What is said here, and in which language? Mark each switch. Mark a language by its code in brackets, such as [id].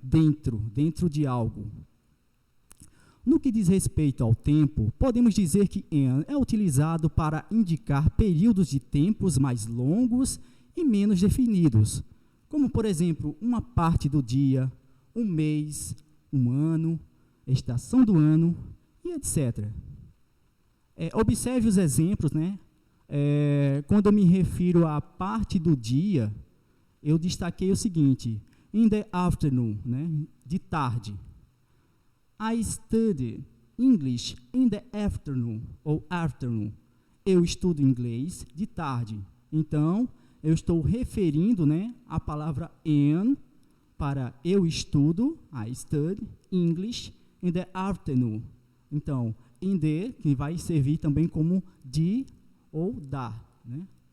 [pt] dentro de algo. No que diz respeito ao tempo, podemos dizer que in é utilizado para indicar períodos de tempos mais longos e menos definidos, como, por exemplo, uma parte do dia, um mês, um ano, estação do ano e etc. Observe os exemplos, né? Quando eu me refiro à parte do dia, eu destaquei o seguinte: [en] in the afternoon, [pt] né? De tarde. [en] I study English in the afternoon, ou afternoon. [pt] Eu estudo inglês de tarde. Então, eu estou referindo, né, a palavra in para eu estudo, [en] I study English in the afternoon. [pt] Então, in the, que vai servir também como de ou da, né?